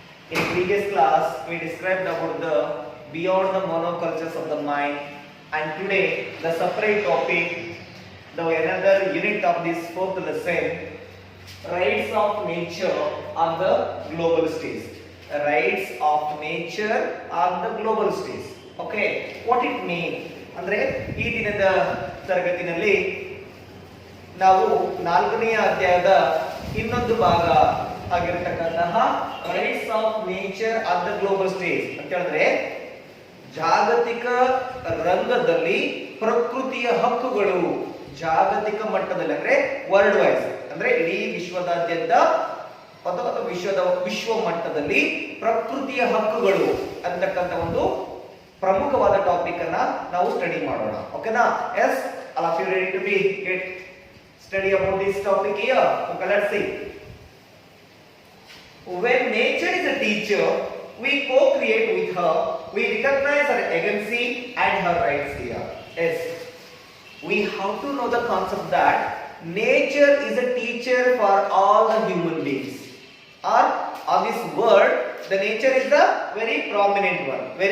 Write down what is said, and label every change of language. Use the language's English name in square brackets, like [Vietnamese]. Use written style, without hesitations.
[English] In previous class we described about the beyond the monocultures of the mind, and today the separate topic, the another unit of this fourth lesson, rights of nature on the global stage. Rights of nature on the global stage. Okay, what it means [Kannada] ಅಂದ್ರೆ ಈ ದಿನದ ತರಗತಿಯಲ್ಲಿ ನಾವು 4ನೇ ಅಧ್ಯಾಯದ ಇನ್ನೊಂದು ಭಾಗ ಆಗಿರತಕ್ಕಂತಹ [English] rights of nature on the global stage [Kannada] ಅಂತ ಹೇಳಿದ್ರೆ ಜಾಗತಿಕ ರಂಗದಲ್ಲಿ ಪ್ರಕೃತಿಯ ಹಕ್ಕುಗಳು ಜಾಗತಿಕ ಮಟ್ಟದಲ್ಲಿ ಅಂದ್ರೆ ವರ್ಲ್ಡ್ ವೈಸ್ ಅಂದ್ರೆ ಇಡೀ ವಿಶ್ವದಾದ್ಯಂತ ಅಥವಾ ವಿಶ್ವ ಮಟ್ಟದಲ್ಲಿ ಪ್ರಕೃತಿಯ ಹಕ್ಕುಗಳು ಅಂತಕ್ಕಂಥ ಒಂದು ಪ್ರಮುಖವಾದ ಟಾಪಿಕ್ ಅನ್ನ ನಾವು ಸ್ಟಡಿ ಮಾಡೋಣ. ಓಕೆನಾ? [English] Yes, all of you ready to be get study about this topic here? Okay, let's see. When nature is a teacher, we co-create with her, we recognize her agency and her rights here. Yes, we have to know the concept that nature is a teacher for all the human beings, or on this world the nature is the very prominent one.